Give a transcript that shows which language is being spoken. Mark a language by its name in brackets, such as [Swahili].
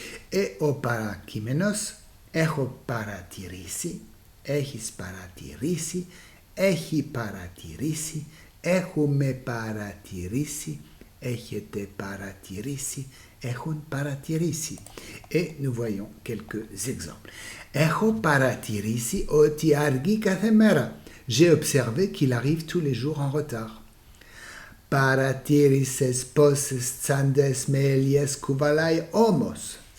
[Greek] E o parakimenos, έχω παρατηρήσει, έχεις παρατηρήσει, έχει παρατηρήσει, έχουμε παρατηρήσει, έχετε παρατηρήσει, έχουν παρατηρήσει. [French] Et nous voyons quelques exemples. [Greek] Έχω παρατηρήσει ότι αργεί κάθε μέρα. [French] J'ai observé qu'il arrive tous les jours en retard. [Greek] Παρατήρησες πόσες τσάντες με ελιές κουβαλάει όμως.